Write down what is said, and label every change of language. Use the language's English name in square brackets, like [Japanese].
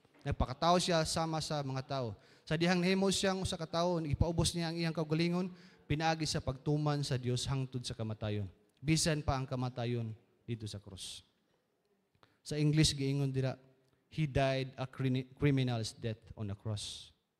[Cebuano] Nagpakatao siya sama sa mga tao. Sa dihang nahimo siyang usa ka tawo, ipaubos niya ang iyang kaugalingon, pinaagi sa pagtuman sa Dios hangtod sa kamatayon. Bisan pa ang kamatayon dito sa krus. Sa English giingon dira, [English] He died a criminal's death on a cross.